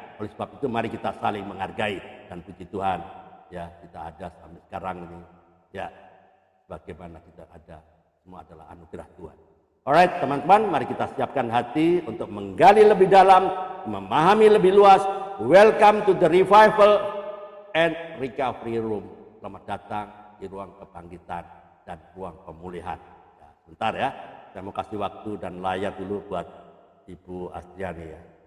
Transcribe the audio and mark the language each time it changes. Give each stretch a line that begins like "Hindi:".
Indonesian: Oleh sebab itu mari kita saling menghargai, dan puji Tuhan ya kita ada sampai sekarang ini ya, bagaimana kita ada semua adalah anugerah Tuhan. Alright teman-teman, mari kita siapkan hati untuk menggali lebih dalam, memahami lebih luas.
English: Welcome to the revival and recovery room.
Indonesian: Selamat datang di ruang kebangkitan dan ruang pemulihan. Bentar ya, saya mau kasih waktu dan layar dulu buat Ibu Astriani ya.